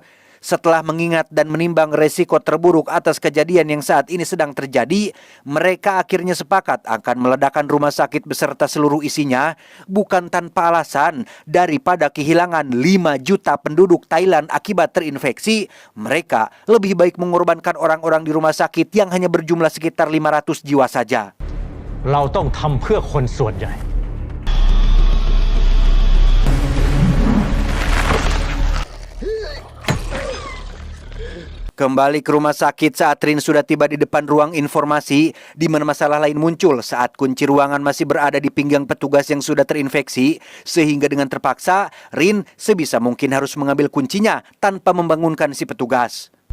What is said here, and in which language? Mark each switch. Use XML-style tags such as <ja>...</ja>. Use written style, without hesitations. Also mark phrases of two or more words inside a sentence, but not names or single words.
<id>Setelah mengingat dan menimbang resiko terburuk atas kejadian yang saat ini sedang terjadi, mereka akhirnya sepakat akan meledakkan rumah sakit beserta seluruh isinya, bukan tanpa alasan. Daripada kehilangan 5 juta penduduk Thailand akibat terinfeksi, mereka lebih baik mengorbankan orang-orang di rumah sakit yang hanya berjumlah sekitar 500 jiwa saja.</id> <th>เราต้องทำเพื่อคนส่วนใหญ่</th> <id>Kembali ke rumah sakit saat Rin sudah tiba di depan ruang informasi, di mana masalah lain muncul saat kunci ruangan masih berada di pinggang petugas yang sudah terinfeksi, sehingga dengan terpaksa Rin sebisa mungkin harus mengambil kuncinya tanpa membangunkan si petugas.</id>